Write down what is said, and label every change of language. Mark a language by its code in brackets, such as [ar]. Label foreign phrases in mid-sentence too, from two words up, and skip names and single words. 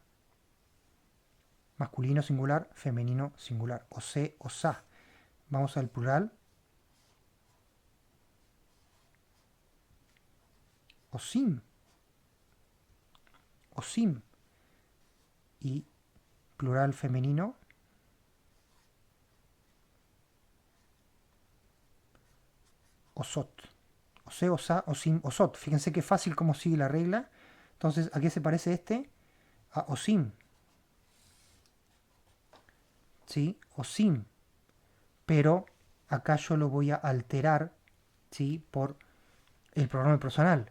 [es] Masculino singular, femenino singular. [he] עושה, עושה. [es] Vamos al plural. Osim. Osim. Y plural femenino. Osot. [he] עושה, עושה, עושים, עושות. [es] Fíjense qué fácil cómo sigue la regla. Entonces, ¿a qué se parece este? A osim. ¿Sí? Osim. Pero acá yo lo voy a alterar, ¿sí? Por el pronombre personal.